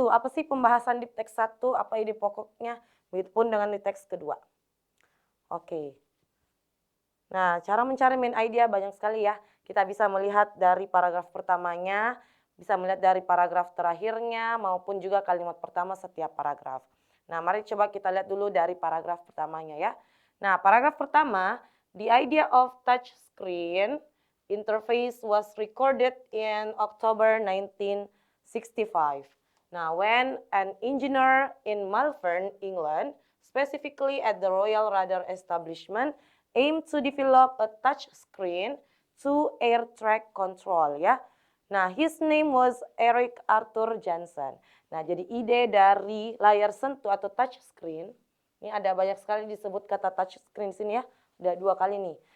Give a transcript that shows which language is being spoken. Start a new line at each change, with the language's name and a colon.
Indonesian: Apa sih pembahasan di teks 1? Apa ide pokoknya? Begitupun dengan di teks kedua. Oke. Nah, cara mencari main idea banyak sekali ya. Kita bisa melihat dari paragraf pertamanya, bisa melihat dari paragraf terakhirnya, maupun juga kalimat pertama setiap paragraf. Nah, mari coba kita lihat dulu dari paragraf pertamanya ya. Nah, paragraf pertama,
English: the idea of touch screen interface was recorded in October 1965. Now, when an engineer in Malvern, England, specifically at the Royal Radar Establishment, aimed to develop a touch screen to air track control ya. Nah, his name was Eric Arthur Johnson.
Indonesian: Nah, jadi ide dari layar sentuh atau touch screen, ini ada banyak sekali disebut kata touch screen sini ya, udah 2 kali nih.